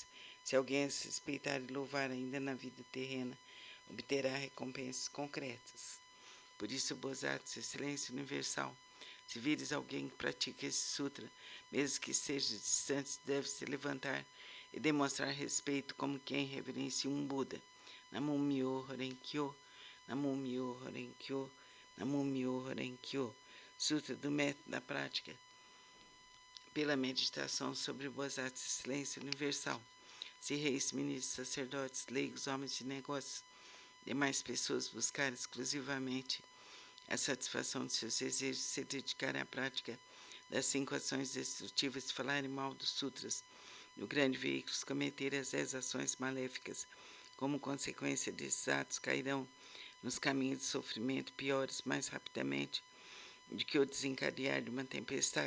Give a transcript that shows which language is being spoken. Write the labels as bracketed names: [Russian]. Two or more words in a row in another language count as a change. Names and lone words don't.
[Portuguese] Se alguém as respeitar e louvar ainda na vida terrena, obterá recompensas concretas. Por isso, Bodhisattva, excelência universal, se vires alguém que pratica esse sutra, mesmo que seja distante, deve se levantar e demonstrar respeito como quem reverencia um Buda. [Japanese] 南無妙法蓮華経、南無妙法蓮華経、南無妙法蓮華経. [Portuguese] Sutra do método da prática pela meditação sobre o Bodhisattva, excelência universal. Se reis, ministros, sacerdotes, leigos, homens de negócios, demais pessoas buscarem exclusivamente a satisfação de seus desejos, se dedicarem à prática das 5 ações destrutivas, falarem mal dos sutras, no grande veículo, cometer as 10 ações maléficas, como consequência desses atos, cairão nos caminhos de sofrimento piores mais rapidamente do que o desencadear de uma tempestade.